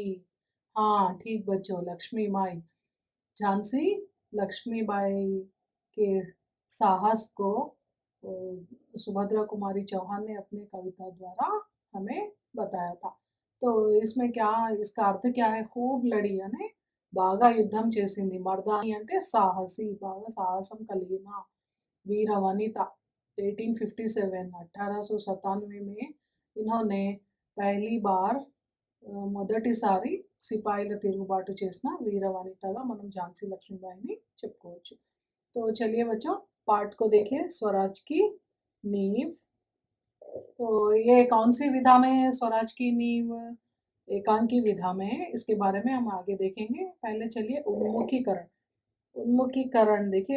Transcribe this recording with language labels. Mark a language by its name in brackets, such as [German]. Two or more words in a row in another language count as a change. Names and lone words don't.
[Hindi] हाँ ठीक बच्चों, लक्ष्मी बाई. झांसी लक्ष्मीबाई के साहस को सुभद्रा कुमारी चौहान ने अपने कविता द्वारा हमें बताया था. तो इसमें क्या, इसका अर्थ क्या है? खूब लड़ी यानी [Telugu] బాగా యుద్ధం చేసింది. మర్దాని అంటే సాహసి, బాగా సాహసం కలిగిన [Hindi] वीर वनिता. 1857 1897 में इन्होंने पहली बार [Telugu] మొదటిసారి సిపాయిల తిరుగుబాటు చేసిన వీర వనితగా మనం ఝాన్సీ లక్ష్मीबाई చెప్పుకోవచ్చు. [Hindi] तो चलिए बच्चों, पाठ को देखिए. स्वराज की नींव. तो ये कौन सी विधा में है स्वराज की नींव? एकांकी विधा में है. इसके बारे में हम आगे देखेंगे. पहले चलिए उन्मुखीकरण. उन्मुखीकरण देखिए.